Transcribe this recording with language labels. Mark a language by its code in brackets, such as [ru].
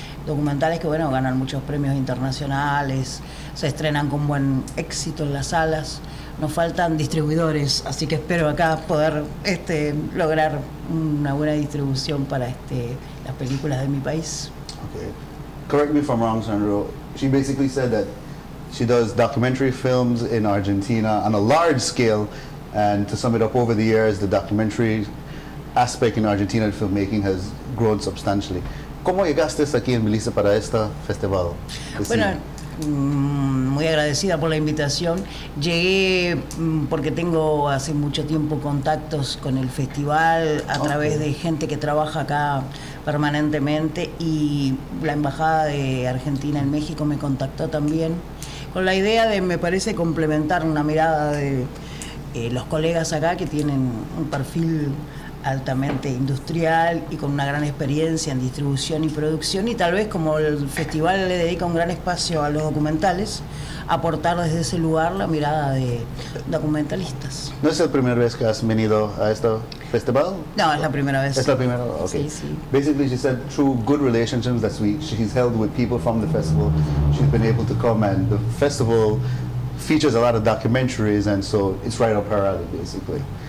[es] Documentales que, bueno, ganan muchos premios internacionales, se estrenan con buen éxito en las salas. Nos faltan distribuidores, así que espero acá poder lograr una buena distribución para las películas de mi país. [en] Okay. Correct me if I'm wrong, Sandro. She basically said that she does documentary films in Argentina on a large scale, and to sum it up, over the years, the documentary aspect in Argentina of filmmaking has grown substantially. [es] ¿Cómo llegaste aquí en Belize para este festival? Bueno, Muy agradecida por la invitación. Llegué porque tengo hace mucho tiempo contactos con el festival a través de gente que trabaja acá permanentemente, y la Embajada de Argentina en México me contactó también con la idea de, me parece, complementar una mirada de los colegas acá que tienen un perfil altamente industrial y con una gran experiencia en distribución y producción, y tal vez, como el festival le dedica un gran espacio a los documentales, aportar desde ese lugar la mirada de documentalistas. ¿No es la primera vez que has venido a este festival? No, es la primera vez. Es la primera, okay. Sí, sí. [en] Basically, she said through good relationships that she's held with people from the festival, she's been able to come, and the festival features a lot of documentaries, and so it's right up her alley, basically.